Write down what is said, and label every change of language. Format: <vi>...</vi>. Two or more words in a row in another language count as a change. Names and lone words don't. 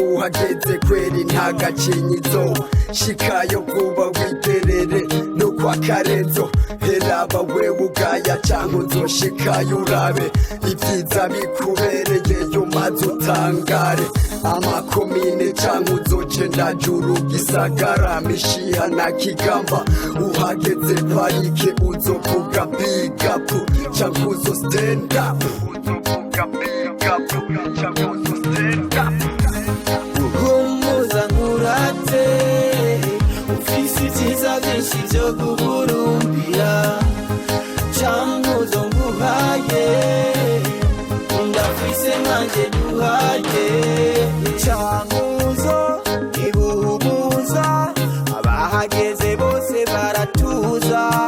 <rn>uhageze kweri nta gacinyizo shikayo vuba witerere no kwa Karenzo heraba wewe ugaya Cankuzo shikayo urabe ivyiza bikubereye yo maze utangare amakomine Cankuzo Cendajuru Gisagara Mishiha na Kigamba uhageze parike uzovuga</rn> <en>big up</en> <rn>Cankuzo</rn> <en>stand up</en> <rn>uzovuga</rn> <en>big up</en> <rn>Cankuzo</rn> <en>stand up</en> <rn>guhumuza nkurate ufise ivyiza vyinshi vyo guhurumbira Cankuzo nguhaye ndafise nkanje duhaye Cankuzo ibuhumuza abahageze bose baratuza</rn>